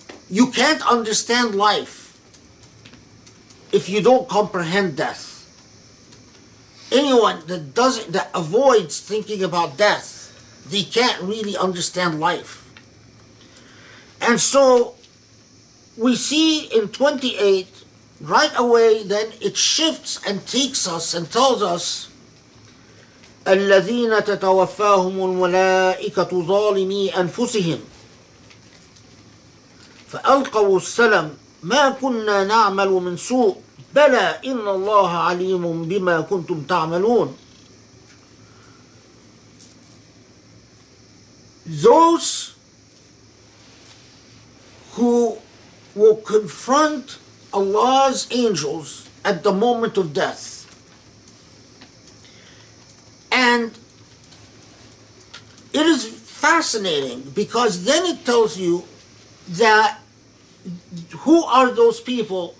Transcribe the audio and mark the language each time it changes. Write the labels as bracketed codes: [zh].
[en] You can't understand life if you don't comprehend death. Anyone that avoids thinking about death, they can't really understand life. And so we see in 28, right away, then it shifts and takes us and tells us, [ar] الذين تتوفاهم الملائكة ظالمي أنفسهم فألقوا السلم ما كنا نعمل من سوء بلى إن الله عليم بما كنتم تعملون. [en] Those who will confront Allah's angels at the moment of death. And it is fascinating, because then it tells you that who are those people?